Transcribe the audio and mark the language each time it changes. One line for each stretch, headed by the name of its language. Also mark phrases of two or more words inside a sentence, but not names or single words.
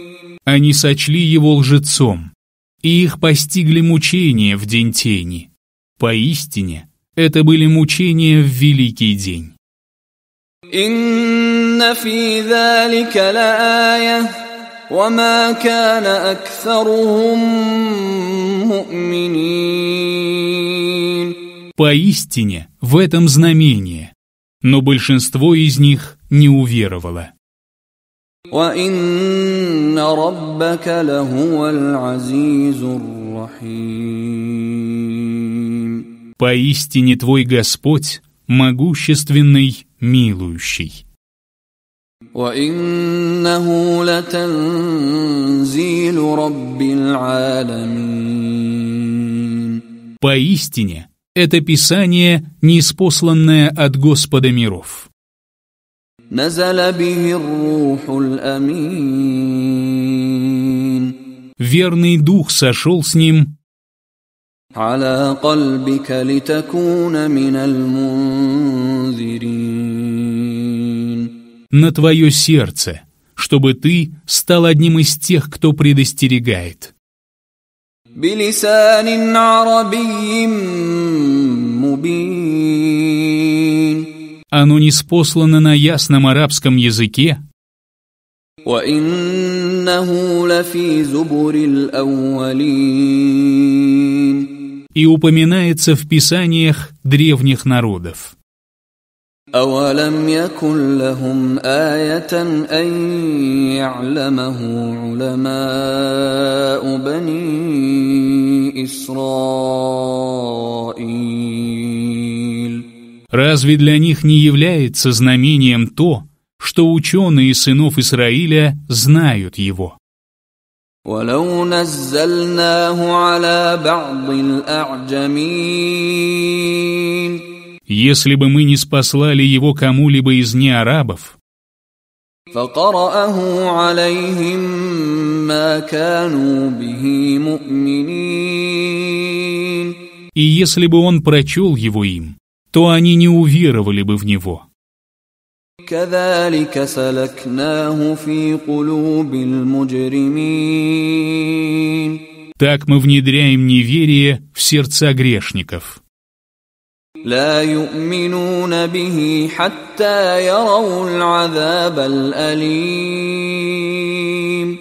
Russian: Они сочли его лжецом, и их постигли мучения в день тени. Поистине, это были мучения в великий день.
Arabic: إن في ذلك لآية وما كان أكثرهم مؤمنين.
Russian: Поистине, в этом знамение, но большинство из них не уверовало.
Arabic: وإن ربك لهو العزيز الرحيم.
Russian: Поистине твой Господь могущественный, милующий.
Arabic: وإنه لتنزيل رب العالمين.
Russian: Поистине, это Писание, ниспосланное от Господа миров.
Arabic: نزل به الروح الأمين.
Russian: Верный Дух сошел с ним
Arabic: على قلبك لتكون من المنذرين.
Russian: на твое сердце, чтобы ты стал одним из тех, кто предостерегает.
Arabic: بلسان عربي مبين.
Russian: Оно ниспослано на ясном арабском языке,
Arabic: وإنه لفي زبر الأولين.
Russian: и упоминается в писаниях древних народов.
Arabic: أولم يكن لهم آية أن يعلمه علماء بني إسرائيل.
Russian: Разве для них не является знамением то, что ученые сынов Израиля знают его?
Arabic: ولو نزلناه على بعض الأعجمين.
Russian: Если бы мы не спаслали его кому-либо из неарабов,
Arabic: فقرأه عليهم ما كانوا به مؤمنين.
Russian: и если бы он прочел его им, то они не уверовали бы в него.
Arabic: كذلك سلكناه في قلوب المجرمين.
Russian: Так мы внедряем неверие в сердца грешников.
Arabic: لا يؤمنون به حتى يروا العذاب الأليم.